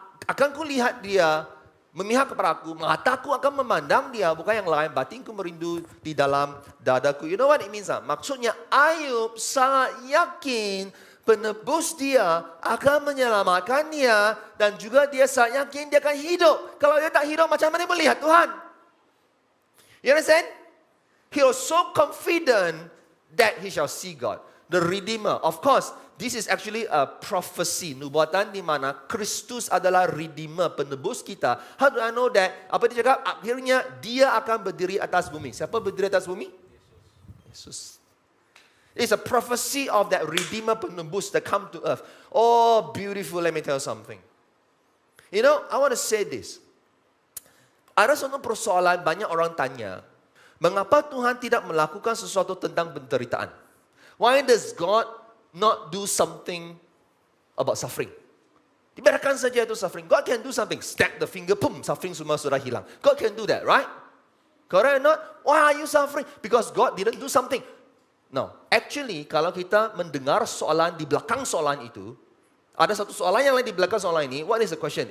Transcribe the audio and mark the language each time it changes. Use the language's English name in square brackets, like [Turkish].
[Malay] Akan kulihat dia memihak kepada aku, mataku akan memandang dia, bukan yang lain, batinku merindu di dalam dadaku. [English] You know what it means? [Malay] Maksudnya Ayub sangat yakin penebus dia akan menyelamatkan dia, dan juga dia sangat yakin dia akan hidup. Kalau dia tak hidup, macam mana dia melihat Tuhan? [English] You understand? He was so confident that he shall see God, the Redeemer. Of course, this is actually a prophecy, [Malay] nubuatan di mana Kristus adalah Redeemer, penebus kita. [English] How do I know that? [Malay] Apa dia cakap? Akhirnya dia akan berdiri atas bumi. Siapa berdiri atas bumi? Yesus. [English] It's a prophecy of that Redeemer, penebus that come to earth. Oh, beautiful. Let me tell you something. You know, I want to say this. [Malay] Ada suatu persoalan, banyak orang tanya, mengapa Tuhan tidak melakukan sesuatu tentang penderitaan? [English] Why does God not do something about suffering? [Malay] Dibiarkan saja itu [English] suffering. God can do something. Snap the finger, boom, suffering [Malay] semua sudah hilang. [English] God can do that, right? Correct or not? Why are you suffering? Because God didn't do something. No, [Malay] actually kalau kita mendengar soalan di belakang soalan itu, ada satu soalan yang lain di belakang soalan ini. [English] What is the question?